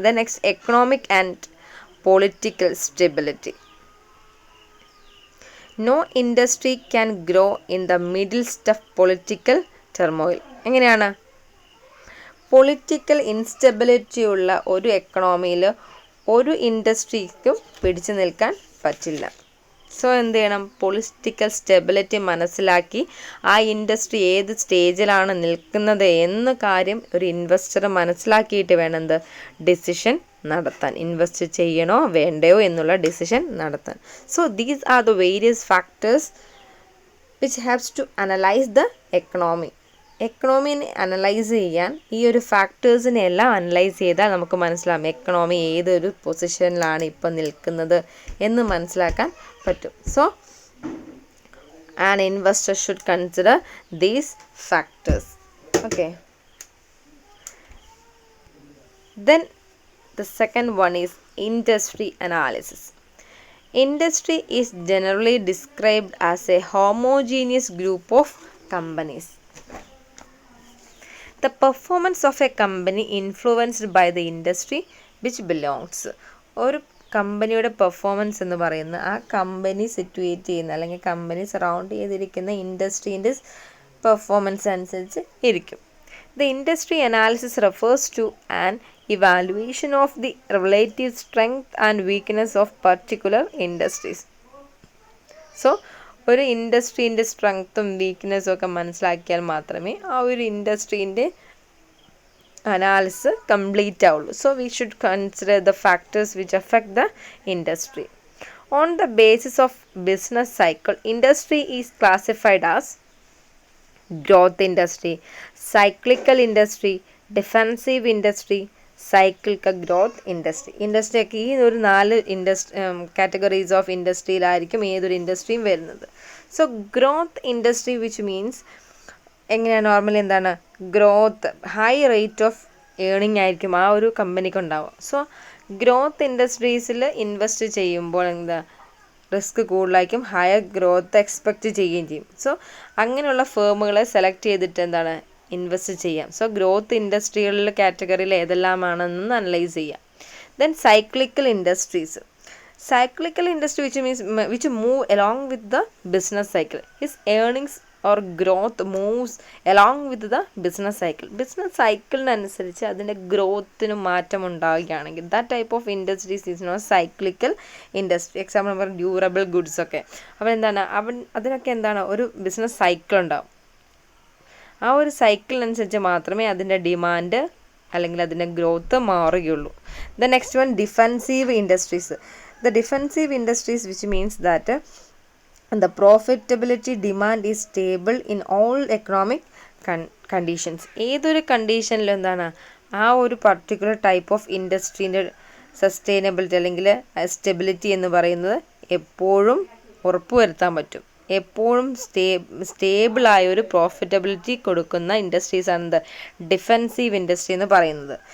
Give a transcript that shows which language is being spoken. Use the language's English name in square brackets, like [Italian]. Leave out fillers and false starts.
[English] The next economic and political stability. No industry can grow in the midst of political turmoil. [Malayalam] എങ്ങനെയാണ്? Political instability ഉള്ള ഒരു എക്കണോമിയിൽ ഒരു ഇൻഡസ്ട്രിക്കും പിടിച്ചു നിൽക്കാൻ പറ്റില്ല. സോ എന്ത് ചെയ്യണം? പൊളിറ്റിക്കൽ സ്റ്റെബിലിറ്റി മനസ്സിലാക്കി ആ ഇൻഡസ്ട്രി ഏത് സ്റ്റേജിലാണ് നിൽക്കുന്നത് എന്ന കാര്യം ഒരു ഇൻവെസ്റ്റർ മനസ്സിലാക്കിയിട്ട് വേണം ഡിസിഷൻ നടത്താൻ. ഇൻവെസ്റ്റ് ചെയ്യണോ വേണ്ടയോ എന്നുള്ള ഡിസിഷൻ നടത്താൻ. [English] So these are the various factors which haves to analyse the economy. [Malayalam] എക്കണോമിനെ analyse ചെയ്യാൻ ഈ ഒരു ഫാക്ടേഴ്സിനെ എല്ലാം അനലൈസ് ചെയ്താൽ നമുക്ക് മനസ്സിലാവും എക്കണോമി ഏതൊരു പൊസിഷനിലാണ് ഇപ്പം നിൽക്കുന്നത് എന്ന് മനസ്സിലാക്കാൻ പറ്റും. So [English] An investor should consider these factors. Okay. Then the second one is industry analysis. Industry is generally described as a homogeneous group of companies. The performance of a company influenced by the industry which belongs. [Malayalam] ഒരു കമ്പനിയുടെ performance എന്ന് പറയുന്നത് ആ company situate ചെയ്യുന്ന അല്ലെങ്കിൽ company surround ചെയ്തിരിക്കുന്ന ഇൻഡസ്ട്രീൻ്റെ performance അനുസരിച്ച് ഇരിക്കും. [English] The industry analysis refers to an evaluation of the relative strength and weakness of particular industries. [Malayalam] So ഒരു ഇൻഡസ്ട്രീൻ്റെ സ്ട്രെങ്ത്തും വീക്ക്നെസ്സും ഒക്കെ മനസ്സിലാക്കിയാൽ മാത്രമേ ആ ഒരു ഇൻഡസ്ട്രീൻ്റെ അനാലിസിസ് കംപ്ലീറ്റ് ആവുള്ളൂ. [English] So we should consider the factors which affect the industry. On the basis of business cycle, industry is classified as growth industry, cyclical industry, defensive industry, cyclical growth industry. [Malayalam] Industry ഒക്കെ ഈ ഒരു 4 categories of ഇൻഡസ്ട്രിയിലായിരിക്കും ഏതൊരു ഇൻഡസ്ട്രിയും വരുന്നത്. [English] so growth industry which means [Malayalam] എങ്ങനെയാണ് normally എന്താണ് growth, [English] high rate of earning [Malayalam] ആയിരിക്കും ആ ഒരു കമ്പനിക്ക് ഉണ്ടാവുക. സോ ഗ്രോത്ത് ഇൻഡസ്ട്രീസിൽ ഇൻവെസ്റ്റ് ചെയ്യുമ്പോൾ എന്താ റിസ്ക് കൂടുതലായിരിക്കും, ഹയർ ഗ്രോത്ത് എക്സ്പെക്റ്റ് ചെയ്യുകയും ചെയ്യും. സോ അങ്ങനെയുള്ള ഫേമുകളെ സെലക്ട് ചെയ്തിട്ട് എന്താണ് ഇൻവെസ്റ്റ് ചെയ്യാം. സോ ഗ്രോത്ത് ഇൻഡസ്ട്രികളിലെ കാറ്റഗറിയിൽ ഏതെല്ലാമാണെന്ന് അനലൈസ് ചെയ്യാം. [English] Then cyclical industries. Cyclical industry which move along with the business cycle. His earnings or growth moves along with the business cycle. [Malayalam] Business സൈക്കിളിനനുസരിച്ച് അതിൻ്റെ ഗ്രോത്തിന് മാറ്റം ഉണ്ടാവുകയാണെങ്കിൽ [English] That type of industries is not cyclical industry. [Malayalam] Example നമ്മൾ durable goods ഒക്കെ എന്താണ് അതിനൊക്കെ എന്താണ് ഒരു business cycle ഉണ്ടാവും. ആ ഒരു സൈക്കിളിനനുസരിച്ച് മാത്രമേ അതിൻ്റെ ഡിമാൻഡ് അല്ലെങ്കിൽ അതിൻ്റെ growth മാറുകയുള്ളൂ. [English] The next one defensive industries. The defensive industries which means that the profitability demand is stable in all economic conditions. [Malayalam] ഏതൊരു കണ്ടീഷനിലും എന്താണ് ആ ഒരു പർട്ടിക്കുലർ ടൈപ്പ് ഓഫ് ഇൻഡസ്ട്രീൻ്റെ സസ്റ്റൈനബിലിറ്റി അല്ലെങ്കിൽ സ്റ്റെബിലിറ്റി എന്ന് പറയുന്നത് എപ്പോഴും ഉറപ്പുവരുത്താൻ പറ്റും. എപ്പോഴും സ്റ്റേബിളായ ഒരു പ്രോഫിറ്റബിലിറ്റി കൊടുക്കുന്ന ഇൻഡസ്ട്രീസാണ് എന്ത് ഡിഫെൻസീവ് ഇൻഡസ്ട്രി എന്ന് പറയുന്നത്.